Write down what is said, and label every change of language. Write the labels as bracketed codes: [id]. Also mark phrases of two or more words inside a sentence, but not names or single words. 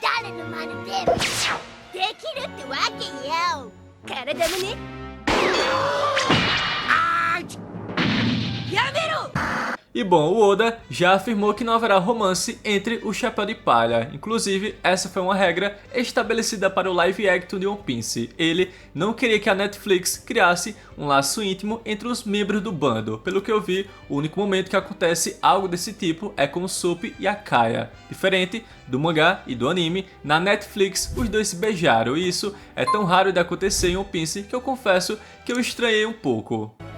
[ja] のまるでできるってわけよ。体もね。やめろ！ [pt] E bom, o Oda já afirmou que não haverá romance entre o Chapéu de Palha. Inclusive, essa foi uma regra estabelecida para o live action de One Piece. Ele não queria que a Netflix criasse um laço íntimo entre os membros do bando. Pelo que eu vi, o único momento que acontece algo desse tipo é com o Soap e a Kaia. Diferente do mangá e do anime, na Netflix os dois se beijaram. E isso é tão raro de acontecer em One Piece que eu confesso que eu estranhei um pouco.